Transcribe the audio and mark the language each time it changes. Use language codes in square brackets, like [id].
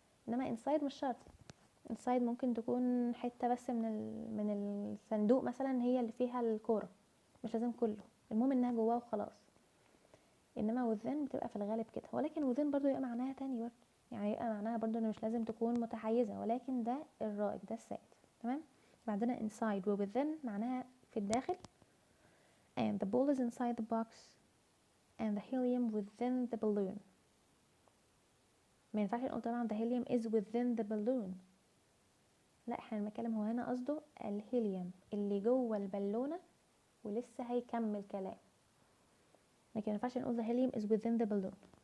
[ar] انما inside مش شرط، inside ممكن تكون حتة بس من الصندوق مثلا هي اللي فيها الكورة، مش لازم كله، المهم انها جواه وخلاص. انما within بتبقى في الغالب كده، ولكن within برضو يبقى معناها تاني برضو، يعني يبقى معناها برضو ان مش لازم تكون متحيزة، ولكن ده الرائج، ده السائد. تمام. بعدنا [en] inside و within [ar] معناها في الداخل، [en] and the ball is inside the box and the helium within the balloon. [ar] ما ينفعش نقول طبعا [en] the helium is within the balloon، [ar] لا احنا بنتكلم هو هنا قصده الهيليوم اللي جوه البالونة، ولسه هيكمل كلام، لكن ما ينفعش نقول the helium is within the balloon.